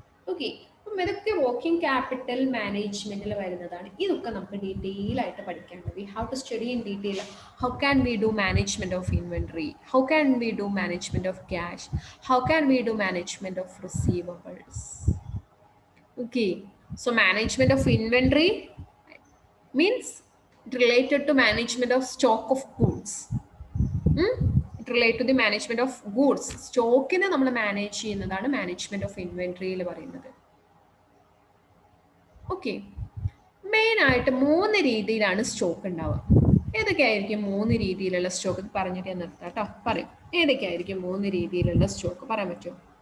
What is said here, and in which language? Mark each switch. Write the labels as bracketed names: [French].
[Malayalam] Okay, അപ്പം ഇതൊക്കെ working capital മാനേജ്മെന്റിൽ വരുന്നതാണ്. ഇതൊക്കെ നമുക്ക് ഡീറ്റെയിൽ ആയിട്ട് പഠിക്കേണ്ടത്. [English] We have to study in detail how can we do management of inventory, how can we do management of cash, how can we do management of receivables. Okay, so management of inventory means it related to management of stock of goods. It related to the management of goods. [Malayalam] സ്റ്റോക്കിനെ നമ്മൾ manage ചെയ്യുന്നതാണ് management of ഇൻവെന്ററിയിൽ പറയുന്നത്. Okay, main ആയിട്ട് 3 രീതിയിലാണ് stock ഉണ്ടാവുക. ഏതൊക്കെയായിരിക്കും 3 രീതിയിലുള്ള stock പറഞ്ഞിട്ട് ഞാൻ നിർത്താം കേട്ടോ. പറയും ഏതൊക്കെയായിരിക്കും 3 രീതിയിലുള്ള സ്റ്റോക്ക് പറയാൻ പറ്റുമോ?